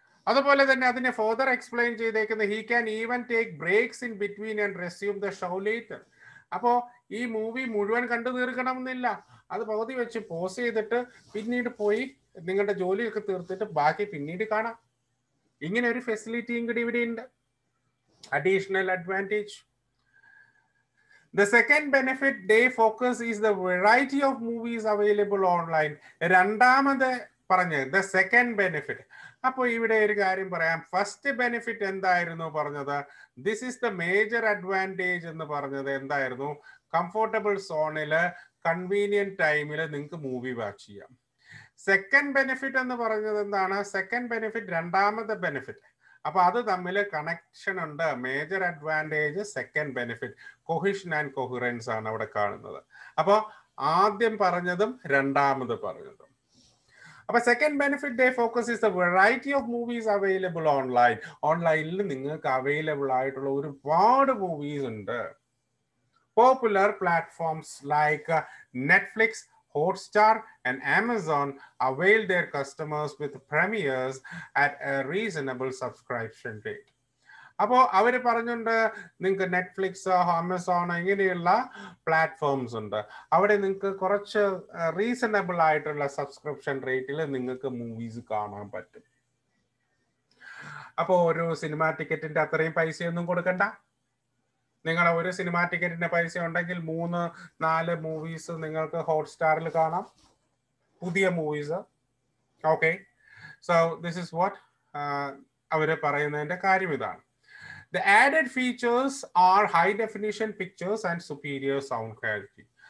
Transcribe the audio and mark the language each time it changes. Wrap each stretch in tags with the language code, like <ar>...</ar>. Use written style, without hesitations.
<ml>അതുപോലെ തന്നെ അതിനെ ഫർദർ എക്സ്പ്ലെയിൻ ചെയ്തേക്കുന്ന</ml> <en>He can even take breaks in between and resume the show later.</en> <ml>അപ്പോൾ ഈ മൂവി മുഴുവൻ കണ്ടു തീർക്കണമെന്നില്ല, അത് പകുതി വെച്ച് പോസ് ചെയ്തിട്ട് പിന്നീട് പോയി നിങ്ങളുടെ ജോലിയൊക്കെ തീർത്തിട്ട് ബാക്കി പിന്നീട് കാണാം. ഇങ്ങനെ ഒരു ഫെസിലിറ്റിയും കൂടി ഇവിടെ ഉണ്ട്. Additional advantage.</ml> <en>The second benefit they focus is the variety of movies available online.</en> <ml>രണ്ടാമത് പറഞ്ഞത്</ml> <en>the second benefit.</en> <ml>അപ്പോൾ ഇവിടെ ഒരു കാര്യം പറയാം. ഫസ്റ്റ് ബെനിഫിറ്റ് എന്തായിരുന്നു പറഞ്ഞത്?</ml> <en>this is the major advantage</en> <ml>എന്ന് പറഞ്ഞത് എന്തായിരുന്നു? കംഫർട്ടബിൾ സോണില് കൺവീനിയന്റ് ടൈമിൽ നിങ്ങൾക്ക് മൂവി വാച്ച് ചെയ്യാം. സെക്കൻഡ് ബെനിഫിറ്റ് എന്ന് പറഞ്ഞത് എന്താണ്? സെക്കൻഡ് ബെനിഫിറ്റ് രണ്ടാമത്തെ ബെനിഫിറ്റ്. അപ്പൊ അത് തമ്മിൽ കണക്ഷൻ ഉണ്ട്. Major advantage, second benefit, cohesion and coherence ആണ് അവിടെ കാണുന്നത്. അപ്പോൾ ആദ്യം പറഞ്ഞതും രണ്ടാമത് പറഞ്ഞതും.</ml> <en>അപ്പൊ second benefit they focus is the variety of movies available online.</en> <ml>ഓൺലൈനിൽ നിങ്ങൾക്ക് അവൈലബിൾ ആയിട്ടുള്ള ഒരുപാട് മൂവീസ് ഉണ്ട്.</ml> <en>Popular platforms like Netflix, Hotstar and Amazon avail their customers with premieres at a reasonable subscription rate.</en> <ml>അപ്പോൾ അവർ പറഞ്ഞുണ്ട് നിങ്ങൾക്ക് നെറ്റ്ഫ്ലിക്സ്, ആമസോൺ ഇങ്ങനെയുള്ള platforms ഉണ്ട്. അവിടെ നിങ്ങൾക്ക് കുറച്ച് റീസണബിൾ ആയിട്ടുള്ള സബ്സ്ക്രിപ്ഷൻ റേറ്റിൽ നിങ്ങൾക്ക് മൂവീസ് കാണാൻ പറ്റും. അപ്പോൾ ഒരു സിനിമാ ടിക്കറ്റിന്റെ അത്രയും പൈസയൊന്നും കൊടുക്കണ്ട. നിങ്ങളെ ഒരു സിനിമാ ടിക്കറ്റിന്റെ പൈസ ഉണ്ടെങ്കിൽ 3-4 മൂവീസ് നിങ്ങൾക്ക് ഹോട്ട്സ്റ്റാറിൽ കാണാം, പുതിയ movies.</ml> <en>okay, so this is what</en> <ml>അവർ പറയുന്നതിന്റെ കാര്യം ഇതാണ്.</ml> <en>The added features are high definition pictures and superior sound quality.</en>